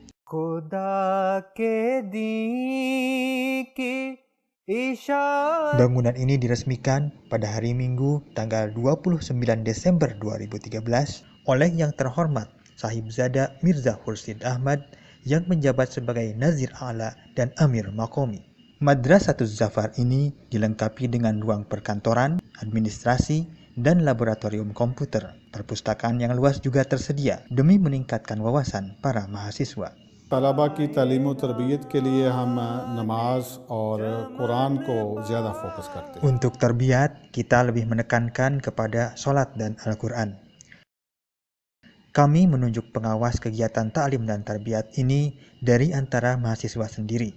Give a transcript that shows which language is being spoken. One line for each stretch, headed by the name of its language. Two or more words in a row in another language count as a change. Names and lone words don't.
Indonesian: Bangunan ini diresmikan pada hari Minggu tanggal 29 Desember 2013 oleh yang terhormat Sahibzada Mirza Khursid Ahmad yang menjabat sebagai Nazir A'la dan Amir Maqami. Madrasatul Zafar ini dilengkapi dengan ruang perkantoran, administrasi, dan laboratorium komputer. Perpustakaan yang luas juga tersedia demi meningkatkan wawasan para mahasiswa.
Urdu: طلبہ کی تعلیم اور تربیت کے لیے ہم نماز اور قرآن کو زیادہ فوکس کرتے ہیں.
Indonesian: Untuk terbiat, kita lebih menekankan kepada sholat dan Al-Quran. Kami menunjuk pengawas kegiatan ta'lim dan tarbiyat ini dari antara mahasiswa sendiri.